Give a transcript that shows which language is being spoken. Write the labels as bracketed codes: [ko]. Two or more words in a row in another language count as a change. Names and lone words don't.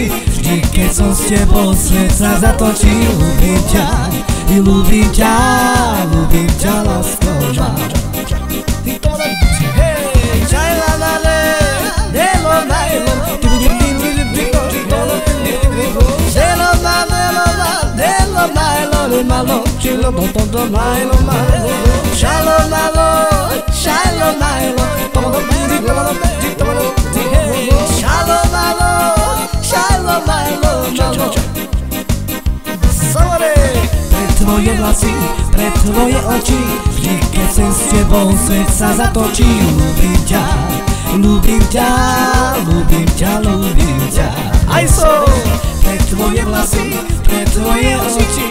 [sk] Vždy keď som s tebou, svet sa zatočí. Ľúbim ťa, ľúbim ťa, ľúbim ťa, lásko má. Malo, chilo, todo malo, malo. Shalom, malo, shalom, malo. Todo bidi, todo bidi, todo bidi. Shalom, malo, shalom, malo, malo. [en] Sorry. [sk] Pre tvoje vlasy, pre tvoje oči. Vždy keď som s tebou, svet sa zatočí. Ľúbim ťa, ľúbim ťa, ľúbim ťa, ľúbim ťa. Aj som pre tvoje vlasy, pre tvoje oči.